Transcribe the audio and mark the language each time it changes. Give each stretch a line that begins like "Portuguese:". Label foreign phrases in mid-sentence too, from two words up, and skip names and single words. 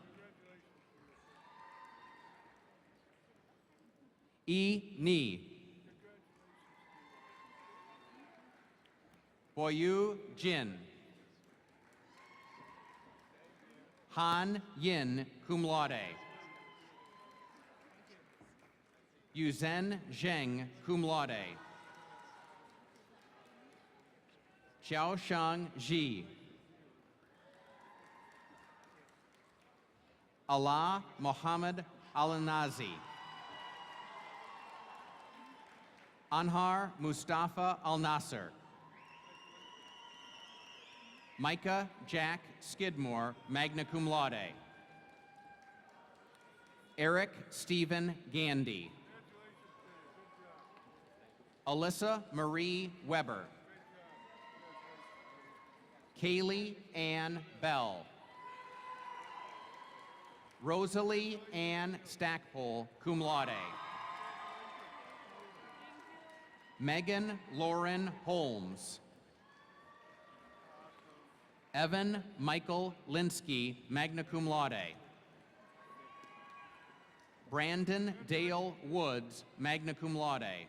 English: Ni. Boyu Jin. Han Yin,
Latin: cum laude.
English: Yuzhen Zheng,
Latin: cum laude.
English: Xiaoshang Ji. Allah Mohammed Al-Nazi. Anhar Mustafa Al-Nasser. Micah Jack Skidmore,
Latin: magna cum laude.
English: Eric Stephen Gandy. Alyssa Marie Weber. Kaylee Ann Bell. Rosalie Ann Stackpole,
Latin: cum laude.
English: Megan Lauren Holmes. Evan Michael Linsky,
Latin: magna cum laude.
English: Brandon Dale Woods,
Latin: magna cum laude.